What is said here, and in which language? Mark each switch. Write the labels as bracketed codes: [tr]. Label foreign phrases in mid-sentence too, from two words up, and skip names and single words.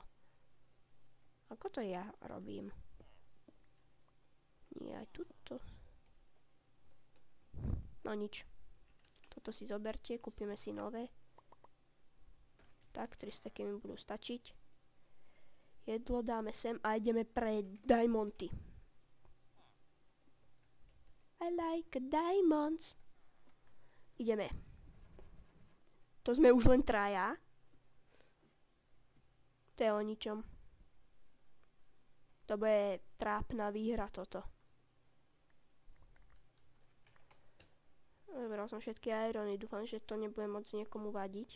[sk] Ako to ja robím? Nie, aj tuto. No nič. Toto si zoberte, kúpime si nové. Tak, 300 mi budú stačiť. Jedlo dáme sem a ideme pre diamondy. [en] I like diamonds. [sk] Ideme. To sme už len traja. To je o ničom. To bude trápna výhra toto. Vybral som všetky irony, dúfam, že to nebude moc niekomu vadiť.